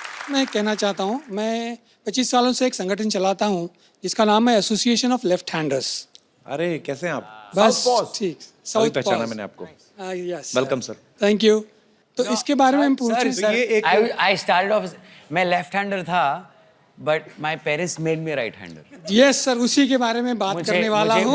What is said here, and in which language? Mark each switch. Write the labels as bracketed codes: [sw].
[hi] मैं कहना चाहता हूँ, मैं 25 सालों से एक संगठन चलाता हूँ जिसका नाम है एसोसिएशन ऑफ लेफ्ट हैंडर्स। अरे कैसे हैं आप? बस ठीक। अभी पहचाना मैंने आपको। [en] Yes, welcome sir. Thank you. [hi] तो इसके बारे में हम पूछें। [en] Sir, [hi] ये एक- [en] I started off, [hi] मैं लेफ्ट हैंडर था, [en] but my parents made me right hander. [hi] Yes sir, उसी के बारे में बात करने वाला हूँ।